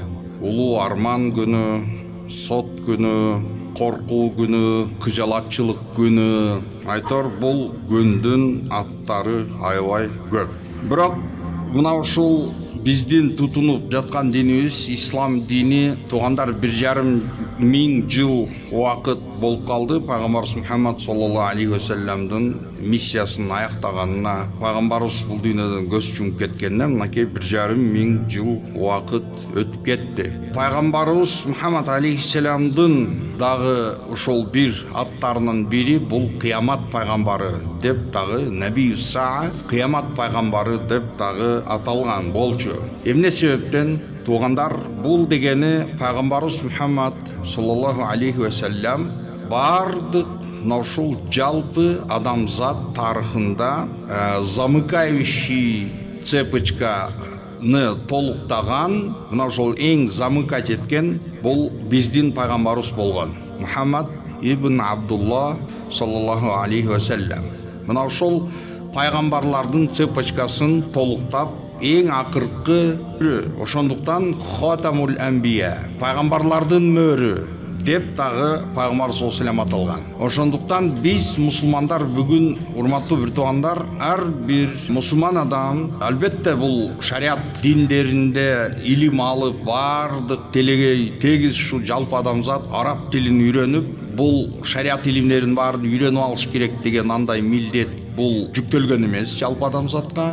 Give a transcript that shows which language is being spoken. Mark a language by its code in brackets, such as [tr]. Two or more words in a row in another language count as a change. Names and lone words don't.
[ky] Улуу арман күнү, сот күнү, коркуу күнү, кыжалатчылык күнү. Айтор, бул күндүн аттары аябай көп. Бирок мына ушул биздин тутунуп жаткан динибиз ислам дини, туғандар, 1,5 миң жыл убакыт болуп калды пайгамбарыбыз Мухаммад [ar] صلى الله عليه وسلم [ky] миссиясын аяктаганына. Пайгамбарыбыз бул дүйнөдөн көз жумуп кеткенине мынакей 1,5 миң жыл убакыт өтүп кетти. Пайгамбарыбыз Мухаммад алейхиссаламдын дагы ушул бир аттарынын бири бул кыямат пайгамбары деп дагы Наби Саа, кыямат пайгамбары деп дагы аталган болчу. Эмне себептен? Туғандар, бул дегени пайгамбарыбыз Мухаммад [ar] صلى الله عليه وسلم [ky] бардык ушул жалпы адамзат тарыхында замыкающий цепочканы толуктаган, мына ушул эң замыкать эткен бул биздин пайгамбарыбыз болгон Мухаммад ибн Абдулла [ar] صلى الله عليه وسلم. [ky] Мына ушул пайгамбарлардын цепочкасын толуктап эң акыркы, ошондуктан [ar] خاتم الأنبياء, [ky] пайгамбарлардын мөрү деп дагы пайгамбар [ar] صلى الله عليه وسلم [ky] аталган. Ошондуктан биз мусулмандар бүгүн, урматтуу бир туғандар, ар бир мусулман адам албетте бул шариат диндеринде илим алып, бардык телегей тегиз ушул жалпы адамзат араб тилин үйрөнүп, бул шариат илимдерин баарын үйрөнүп алыш керек деген андай милдет бул жүктөлгөн эмес жалпы адамзатка.